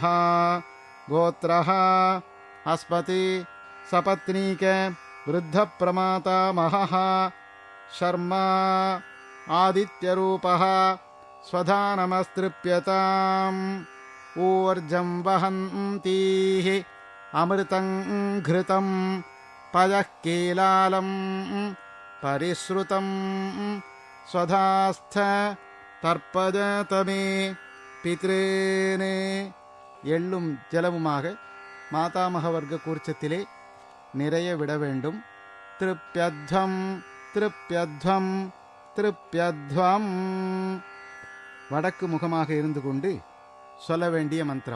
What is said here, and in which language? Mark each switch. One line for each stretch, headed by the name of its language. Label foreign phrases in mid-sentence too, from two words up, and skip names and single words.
Sanskrit: गोत्रः अस्मत् सपत्नीक वृद्धप्रमातामहः शर्मा आदित्यरूपः स्वधानमस्त्रिप्यताम्. ऊर्जं वहन्तीः अमृतं घृतं पयः कीलालं परिश्रुतं स्वधास्थ तर्पयत मे पितॄन्.
Tamil: எள்ளும் ஜலமுமாக மாதாமக வர்க்க கூர்ச்சத்திலே நிறைய விட வேண்டும்.
Sanskrit: तृप्यध्वम् तृप्यध्वम् तृप्यध्वम्.
Tamil: வடக்கு முகமாக இருந்து கொண்டு சொல்ல வேண்டிய மந்திரம்.